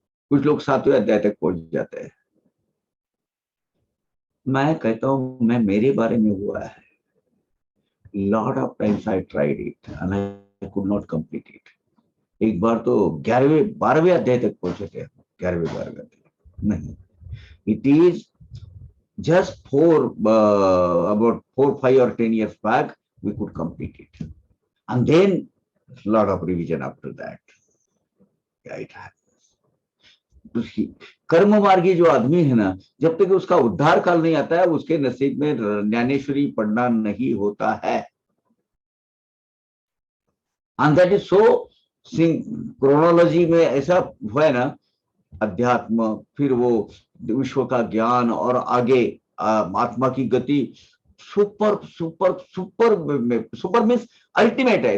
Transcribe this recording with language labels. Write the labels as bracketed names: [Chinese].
[Hindi] कुछ लोग 7वें अध्याय तक पहुंच जाते हैं। मैं कहता हूं, मैं मेरे बारे में हुआ है, [English] Lot of times I tried it and I could not complete it. [Hindi] एक बार तो 11वें 12वें अध्याय तक पहुंचे थे, 11वें 12वें अध्याय नहीं। [English] It is just about 4, 5 or 10 years back, we could complete it, and then a lot of revision after that. Yeah, it happens. [Hindi] कर्म मार्गी जो आदमी है ना, जब तक उसका उद्धार काल नहीं आता है, उसके नसीब में ज्ञानेश्वरी पढ़ना नहीं होता है। [English] and that is so, [Hindi] chronology में ऐसा हुआ है ना, अध्यात्म, फिर वो विश्व का ज्ञान, और आगे आत्मा की गति, [English] super super super super means ultimate [Hindi] है।